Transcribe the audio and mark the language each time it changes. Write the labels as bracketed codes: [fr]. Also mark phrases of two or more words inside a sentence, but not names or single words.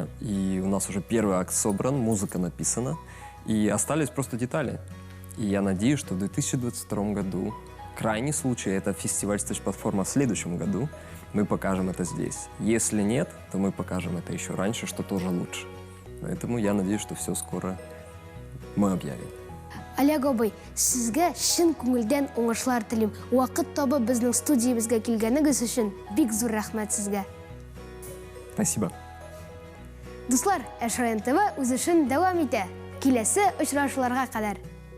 [ru] И у нас уже первый акт собран, музыка написана, и остались просто детали. И я надеюсь, что в 2022 году, крайний случай, это фестиваль «Stage-платформа» в следующем году, мы покажем это здесь. Если нет, то мы покажем это еще раньше, что тоже лучше. Поэтому я надеюсь, что все скоро мы объявим. [tt] Олег абый, сезгә шын күңелдән уңышлар телим. Вакыт табып безнең студиябезгә килгәнегез өчен бик зур рәхмәт сезгә. [ru] Спасибо. [tt] Дуслар, ШРН ТВ үз эшен дәвам итә. Киләсе очрашуларга кадәр.